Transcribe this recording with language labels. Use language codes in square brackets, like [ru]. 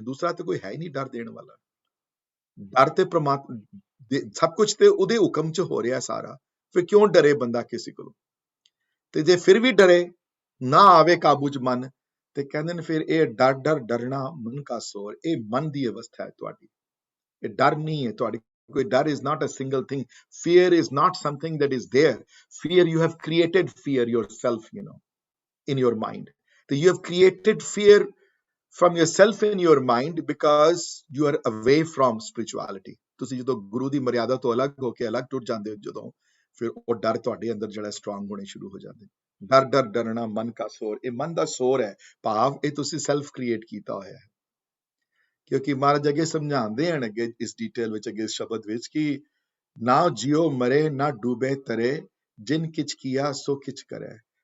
[pa] ਦੂਸਰਾ ਤੇ ਕੋਈ ਹੈ ਹੀ ਨਹੀਂ ਡਰ ਦੇਣ ਵਾਲਾ। ਡਰ ਤੇ ਪ੍ਰਮਾਤਮਾ, ਸਭ ਕੁਝ ਤੇ ਉਹਦੇ ਹੁਕਮ ਚ ਹੋ ਰਿਹਾ ਸਾਰਾ। ਫਿਰ ਕਿਉਂ ਡਰੇ ਬੰਦਾ ਕਿਸੇ ਕੋਲੋਂ? ਤੇ ਜੇ ਫਿਰ ਵੀ ਡਰੇ, ਨਾ ਆਵੇ ਕਾਬੂ ਚ ਮਨ, ਤੇ ਕਹਿੰਦੇ ਨੇ ਫਿਰ ਇਹ ਡਰਨਾ ਮਨ ਕਾ ਸੋਰ, ਇਹ ਮਨ ਦੀ ਅਵਸਥਾ ਹੈ ਤੁਹਾਡੀ। ਇਹ ਡਰ ਨਹੀਂ ਹੈ ਤੁਹਾਡੀ ਕੋਈ। [en] ਡਰ is not a single thing. Fear is not something that is there. Fear, you have created fear yourself, in your mind. So you have created fear from yourself in your mind because you are away from spirituality. [pa] ਤੁਸੀਂ ਜਦੋਂ ਗੁਰੂ ਦੀ ਮਰਿਆਦਾ ਤੋਂ ਅਲੱਗ ਹੋ ਕੇ ਅਲੱਗ ਟੁੱਟ ਜਾਂਦੇ ਹੋ, ਜਦੋਂ ਫਿਰ ਉਹ ਡਰ ਤੁਹਾਡੇ ਅੰਦਰ ਜਿਹੜਾ ਸਟਰੋਂਗ ਹੋਣੇ ਸ਼ੁਰੂ ਹੋ ਜਾਂਦੇ। ਡਰਨਾ ਮਨ ਕਾ ਸੋਰ, ਇਹ ਮਨ ਦਾ ਸੋਰ ਹੈ। ਭਾਵ ਇਹ ਤੁਸੀਂ ਸੈਲਫ ਕ੍ਰੀਏਟ ਕੀਤਾ ਹੋਇਆ ਹੈ। ਕਿਉਂਕਿ ਮਹਾਰਾਜ ਅੱਗੇ ਸਮਝਾਉਂਦੇ ਹਨ, ਅੱਗੇ ਇਸ ਡੀਟੇਲ ਵਿੱਚ, ਅੱਗੇ ਇਸ ਸ਼ਬਦ ਵਿੱਚ, ਕਿ ਨਾ ਜਿਉ ਮਰੇ ਨਾ ਡੂਬੇ ਤਰੇ, ਜਿਨ ਕਿਛ ਕੀਆ ਸੋ ਕਿਛ ਕਰੇ।